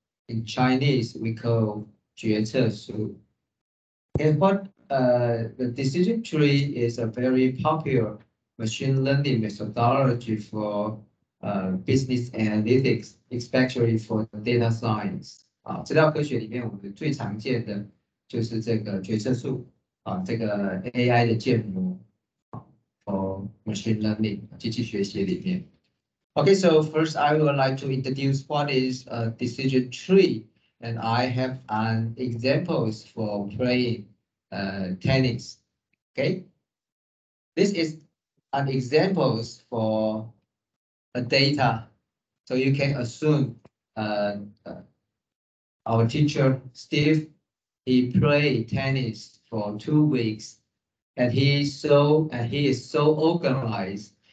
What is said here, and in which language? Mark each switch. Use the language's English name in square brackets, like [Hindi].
[English] In Chinese, we call 决策树. And what the decision tree is a very popular machine learning methodology for business analytics, especially for data science. [Chinese] 资料科学里面，我们最常见的就是这个决策树。这个 AI 的建模， [English] for machine learning [Chinese] 机器学习里面。 [English] Okay, so first I would like to introduce what is a decision tree, and I have an examples for playing tennis. Okay, this is an examples for a data, so you can assume our teacher Steve, he played tennis for 2 weeks, and he is so organized.